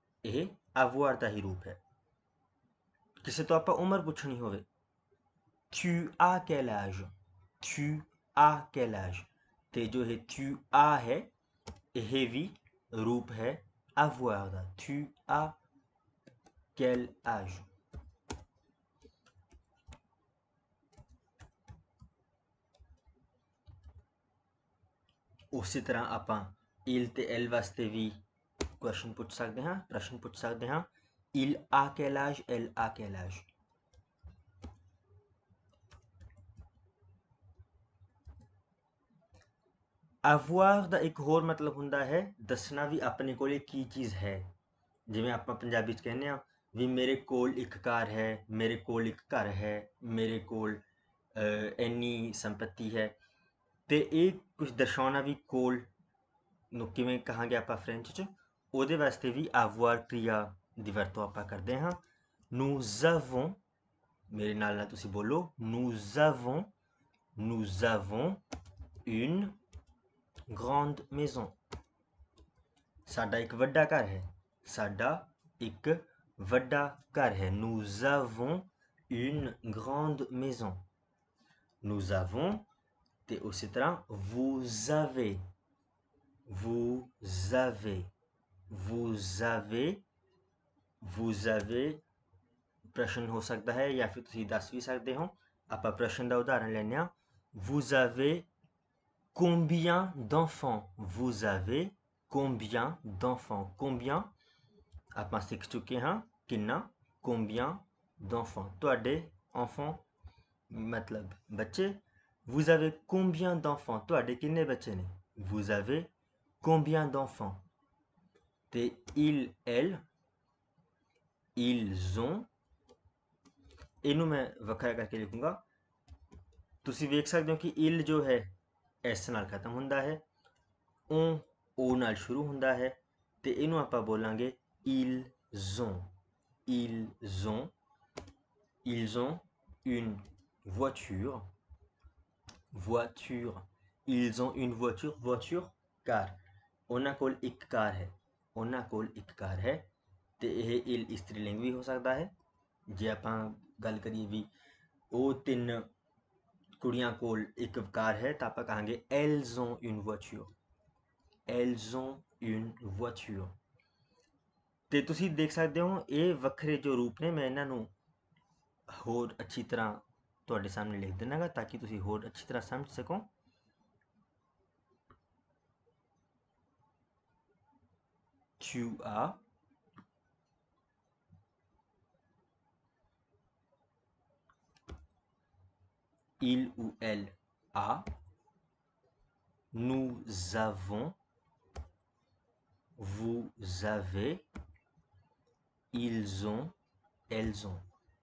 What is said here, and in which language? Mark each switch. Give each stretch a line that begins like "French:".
Punjabi: ਇਹ avoir ਦਾ ਹੀ ਰੂਪ ਹੈ। ਕਿਸੇ ਤੋਂ ਆਪਾਂ ਉਮਰ ਪੁੱਛਣੀ ਹੋਵੇ,
French: tu as quel âge, tu as quel âge।
Punjabi: ਤੇ ਜੋ ਇਹ tu as ਹੈ ਇਹ ਵੀ ਰੂਪ ਹੈ avoir ਦਾ,
French: tu as quel âge।
Punjabi: ਉਸੇ ਤਰ੍ਹਾਂ ਆਪਾਂ il ਤੇ elle ਵਾਸਤੇ ਵੀ ਕੁਐਸਚਨ ਪੁੱਛ ਸਕਦੇ ਹਾਂ, ਪ੍ਰਸ਼ਨ ਪੁੱਛ ਸਕਦੇ ਹਾਂ।
French: il a quel âge, elle a quel âge।
Punjabi: avoir ਦਾ ਇੱਕ ਹੋਰ ਮਤਲਬ ਹੁੰਦਾ ਹੈ ਦੱਸਣਾ ਵੀ ਆਪਣੇ ਕੋਲ ਕੀ ਚੀਜ਼ ਹੈ। ਜਿਵੇਂ ਆਪਾਂ ਪੰਜਾਬੀ 'ਚ ਕਹਿੰਦੇ ਹਾਂ ਵੀ ਮੇਰੇ ਕੋਲ ਇੱਕ ਕਾਰ ਹੈ, ਮੇਰੇ ਕੋਲ ਇੱਕ ਘਰ ਹੈ, ਮੇਰੇ ਕੋਲ ਇੰਨੀ ਸੰਪत्ति ਹੈ। ਤੇ ਇਹ ਕੁਝ ਦਰਸਾਉਣਾ ਵੀ ਕੋਲ ਨੂੰ ਕਿਵੇਂ ਕਹਾਂਗੇ ਆਪਾਂ ਫ੍ਰੈਂਚ 'ਚ, ਉਹਦੇ ਵਾਸਤੇ ਵੀ avoir क्रिया ਦੀ ਵਰਤੋਂ ਆਪਾਂ ਕਰਦੇ ਹਾਂ।
French: nous avons,
Punjabi: ਮੇਰੇ ਨਾਲ ਨਾਲ ਤੁਸੀਂ ਬੋਲੋ,
French: nous avons une grande maison।
Punjabi: ਸਾਡਾ ਇੱਕ ਵੱਡਾ ਘਰ ਹੈ, ਸਾਡਾ ਇੱਕ ਵੱਡਾ ਘਰ ਹੈ।
French: nous avons une grande maison। nous avons ਤੇ ਉਸੇ ਤਰ੍ਹਾਂ vous avez, vous avez, vous avez, vous avez
Hindi: प्रश्न हो सकता है या फिर
Punjabi: ਤੁਸੀਂ ਦੱਸ ਵੀ ਸਕਦੇ ਹੋ। ਆਪਾਂ ਪ੍ਰਸ਼ਨ ਦਾ ਉਦਾਹਰਨ ਲੈਂਦੇ ਹਾਂ।
French: vous avez combien d'enfants? vous avez combien d'enfants?
Punjabi: combien ਆਪਾਂ ਸਿੱਖ ਚੁੱਕੇ ਹਾਂ ਕਿੰਨਾ,
French: combien d'enfants
Punjabi: ਤੁਹਾਡੇ enfants
Hindi: मतलब बच्चे।
French: vous avez combien d'enfants?
Punjabi: ਤੁਹਾਡੇ ਕਿੰਨੇ ਬੱਚੇ ਨੇ?
French: vous avez combien d'enfants?
Punjabi: ਤੇ il, elle, ils ont, ਇਹਨੂੰ ਮੈਂ ਵੱਖਰਾ ਕਰਕੇ ਲਿਖੂੰਗਾ। ਤੁਸੀਂ ਵੇਖ ਸਕਦੇ ਹੋ ਕਿ il ਜੋ ਹੈ ਇਸ ਨਾਲ ਖਤਮ ਹੁੰਦਾ ਹੈ, on o ਨਾਲ ਸ਼ੁਰੂ ਹੁੰਦਾ ਹੈ, ਤੇ ਇਹਨੂੰ ਆਪਾਂ ਬੋਲਾਂਗੇ
French: ils ont, ils ont, ils ont une voiture, voiture,
Punjabi: ils ont une voiture, voiture car, ਉਹਨਾਂ ਕੋਲ ਇੱਕ ਕਾਰ ਹੈ, ਉਹਨਾਂ ਕੋਲ ਇੱਕ ਕਾਰ ਹੈ। ਤੇ ਇਹ il ਇਸਤਰੀਲਿੰਗ ਵੀ ਹੋ ਸਕਦਾ ਹੈ। ਜੇ ਆਪਾਂ ਗੱਲ ਕਰੀਏ ਵੀ ਉਹ ਤਿੰਨ ਕੁੜੀਆਂ ਕੋਲ ਇੱਕ ਕਾਰ ਹੈ ਤਾਂ ਆਪਾਂ ਕਹਾਂਗੇ
French: elles ont une voiture,
Punjabi: elles ont une voiture। ਤੇ ਤੁਸੀਂ ਦੇਖ ਸਕਦੇ ਹੋ ਇਹ ਵੱਖਰੇ ਜੋ ਰੂਪ ਨੇ, ਮੈਂ ਇਹਨਾਂ ਨੂੰ ਹੋਰ ਅੱਛੀ ਤਰ੍ਹਾਂ ਤੁਹਾਡੇ ਸਾਹਮਣੇ ਲਿਖ ਦੇਵਾਂਗਾ ਤਾਂ ਕਿ ਤੁਸੀਂ ਹੋਰ ਅੱਛੀ ਤਰ੍ਹਾਂ ਸਮਝ ਸਕੋ।
French: tu as, il ou elle a, nous avons, vous avez, ils ont, elles ont।